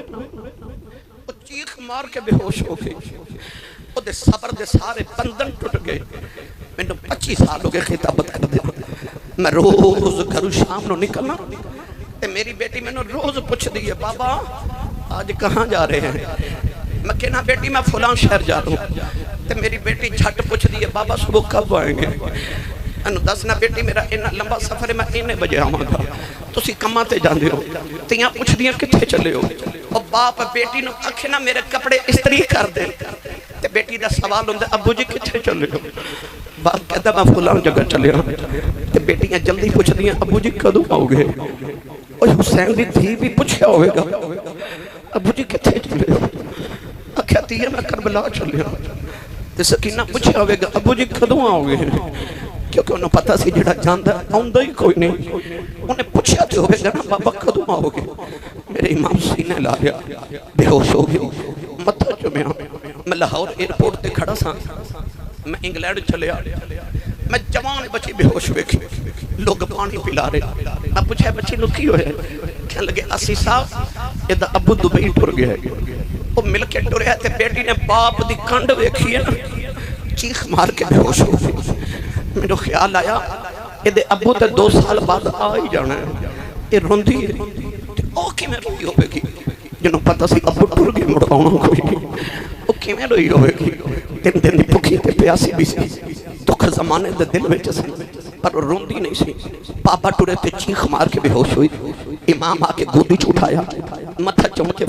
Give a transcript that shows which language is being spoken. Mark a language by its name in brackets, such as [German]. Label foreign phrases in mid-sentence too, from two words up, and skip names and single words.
[Punjabi] وہ چیخ مار کے بے ہوش ہو گئی وہ دے صبر دے سارے بندن ٹوٹ گئے میں نے 25 سال ہو گئے خطابت کر دیا میں روز گھرو شام نو نکلنا تے میری بیٹی میں نے روز پوچھ دیئے بابا [Urdu] آج کہاں جا رہے ہیں [Punjabi] میں کہنا بیٹی [Urdu] میں فلان شہر جا رہا ہوں [Punjabi] تے میری بیٹی جھٹ پوچھ دیئے بابا [Urdu] صبح کب آئیں گے [Punjabi] انہوں دسنا بیٹی میرا اینا لمبا سفر ہے میں اینے بجے آؤں گا تسی کماں تے جاندے ہو تیاں پوچھ دیاں کتھے چلے ہو اور باپ بیٹی نو آکھے نا میرے کپڑے استری کر دے تے بیٹی دا سوال ہوندے ابو جی کتھے چلے ہو باپ کہتا میں فلان جگہ چلے ہوں تے بیٹیاں جلدی پوچھ دیاں ابو جی کدوں آؤ گے اور حسین دی تھی بھی پوچھیا ہوئے گا ابو جی کتھے چلے ہو کہتی ہے میں کربلا چلے ہوں تے سکینہ پوچھیا ہوئے گا ابو جی کدوں آؤ گے کیونکہ انہوں پتہ سی جڑا جاندہ آؤندہ ہی کوئی نہیں انہیں پوچھیا تے ہوئے گا نا بابا کدوں آؤ گے میرے امام سینے لا لیا بے ہوش ہو گئی متھا چمیا میں لاہور ایئرپورٹ تے کھڑا سا میں انگلینڈ چلے آ میں جوان بچی بے ہوش ہوئے لوگ پانی پلا رہے میں پوچھا بچی نو کی ہوئے کہنے لگے اسی صاحب یہ دا ابو دبئی ٹر گیا ہے وہ مل کے ٹریا تے بیٹی نے باپ دی کنڈ ویکھی ہے نا چیخ مار کے بے ہوش ہو گئی میرے خیال آیا یہ دے ابو تے 2 سال بعد آ ہی جانا ہے یہ روندی ہے او کیویں روئی ہوئے گی جنہوں پتہ سی ابو ٹر گئے مڑ آنا کوئی نہیں او کیویں روئی ہوئے گی دن دن دی بھوکی تے پیاسی بھی سی دکھ زمانے دے دل وچ سی پر روندی نہیں سی پاپا ٹرے تے چیخ مار کے بے ہوش ہوئی امام آ کے گودی چ اٹھایا متھا چوم کے